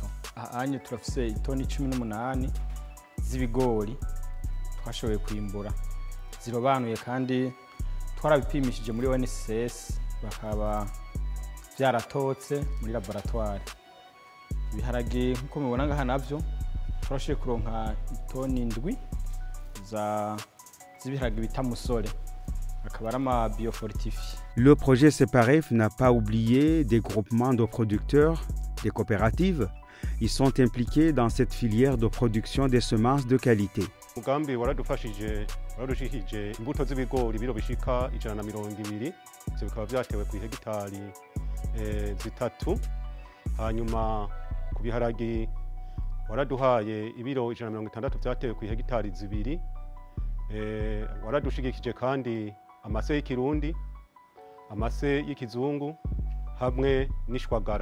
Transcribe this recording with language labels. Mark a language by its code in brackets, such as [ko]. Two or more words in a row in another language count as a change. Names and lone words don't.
[rn] Ahanye turafise itoni 18 z'ibigori twashoboye kwimbura zirobanuye kandi twarabipimishije muri ONSS bakaba vyaratotse muri laboratoire. Ibiharage nkuko mubona ngaha navyo turashoboye kuronka itoni 7 z'ibiharage bita musore akaba ari ama biofortifié. [fr] Le projet CEPAREF n'a pas oublié des groupements de producteurs, des coopératives. Ils sont impliqués dans cette filière de production des semences de qualité. [rn] Umugambi waradufashije imbuto z'ibigori biro bishika 120 bikaba vyatewe ku hegitari zitatu, hanyuma ku biharage waraduhaye ibiro 160 vyatewe ku hegitari zibiri, waradushigikije kandi amase y'ikirundi amase y'ikizungu hamwe n'ishwagara.